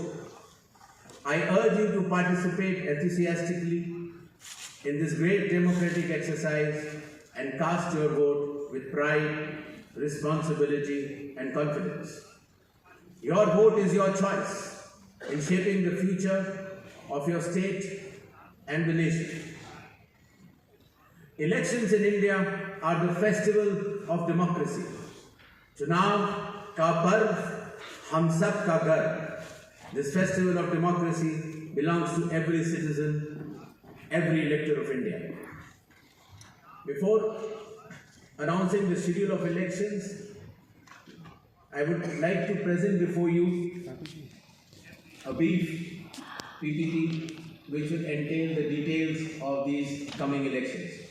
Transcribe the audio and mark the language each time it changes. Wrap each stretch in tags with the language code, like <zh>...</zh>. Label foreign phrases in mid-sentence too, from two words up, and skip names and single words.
<en>I urge you to participate enthusiastically in this great democratic exercise and cast your vote with pride, responsibility, and confidence. Your vote is your choice in shaping the future of your state and the nation. Elections in India are the festival of democracy.</en> <hi>चुनाव का पर्व, हम सब का गर.</hi> <en>This festival of democracy belongs to every citizen, every elector of India. Before announcing the schedule of elections, I would like to present before you a brief PPT which will entail the details of these coming elections.</en>